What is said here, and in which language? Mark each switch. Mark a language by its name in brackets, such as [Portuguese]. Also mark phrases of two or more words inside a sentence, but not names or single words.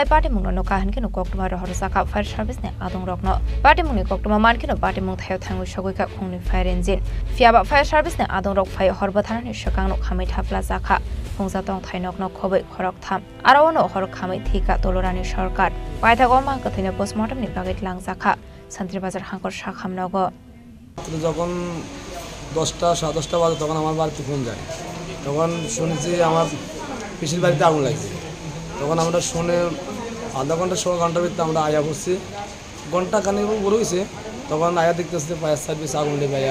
[Kok Borok] patimung no kahankino koktuma horo jakha [English] fire service [Kok Borok] ne adong rokno patimung ni koktuma mankino patimung thayo thangu sogoika khungni [English] fire engine [Kok Borok] fiaba [English] fire service [Kok Borok] ne adong rok phai horbathanani sakang no khamai thapla jakha khungsa tong thainok no khoboi khorok tham aro no hor khamai thika tolorani sarkar paithago mangkathino postmortem ni bagai tlangjaka Santri Bazar Hankor sakhamnago [Bangla] যখন 10টা 10:30 বাজে তখন আমার বাড়িতে ফোন যায় তখন শুনেছি আমার পিসির বাড়িতে আগুন লাগছে তখন আমরা শুনে আধা ঘন্টা 16 ঘন্টার ভিতরে আমরা আয়া বসছি ঘন্টা খানেক বড় হয়েছে তখন আয়া দেখতেছি [English] fire service [Bangla] আগুন লেগে আয়া